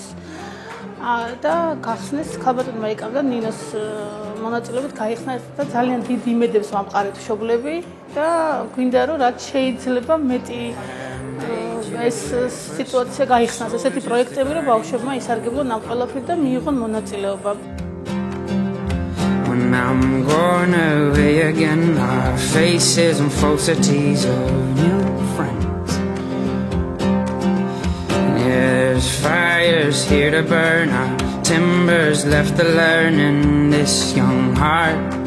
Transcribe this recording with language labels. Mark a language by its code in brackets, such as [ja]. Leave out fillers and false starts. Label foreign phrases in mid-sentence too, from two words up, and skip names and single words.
[ka] და გახსნეს ქალბატონმა იკავდა ნინოს მონაწილეობით გაიხსნა და ძალიან დიდი იმედებს ვამყარეთ მშობლები და გვინდა რომ რაც შეიძლება მეტი ეს სიტუაცია გაიხსნას, ესეთი პროექტები, რომ ბავშვებმა ისარგებლონ ამ ყველაფრით და მიიღონ მონაწილეობა. [en] When I'm going away again, our faces and falsities of new friends. There's fires here to burn, our timbers left to learn in this young heart.